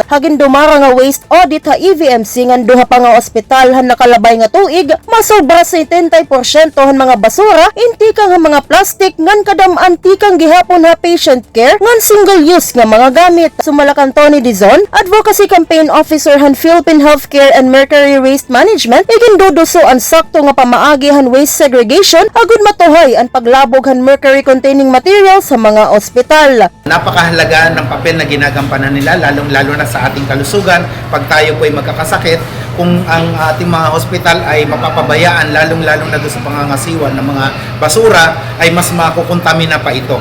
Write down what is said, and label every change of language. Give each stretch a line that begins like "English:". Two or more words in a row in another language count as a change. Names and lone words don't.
Waray: Hagin dumara nga
English: waste audit
Waray: ha EVMC ngan duha pa nga ospital han nakalabay nga tuig, masobra sa 70% han mga basura, intikang ha mga plastic ngan kadam-antikang gihapon ha
English: patient care
Waray: ngan
English: single use
Waray: nga mga gamit. Sumalakan Tony Dizon,
English: Advocacy Campaign Officer
Waray: han Philippine Healthcare and Mercury Waste Management, iginduduso ang sakto nga pamaagi han
English: waste segregation
Waray: agud matuhay ang paglabog han
English: mercury containing materials
Waray: sa mga ospital.
Filipino: Napakahalaga ng papel na ginagampanan nila, lalong-lalo na sa ating kalusugan pag tayo po ay magkakasakit, kung ang ating mga hospital ay mapapabayaan, lalong-lalo na doon sa pangangasiwan ng mga basura, ay mas makukontamina pa ito.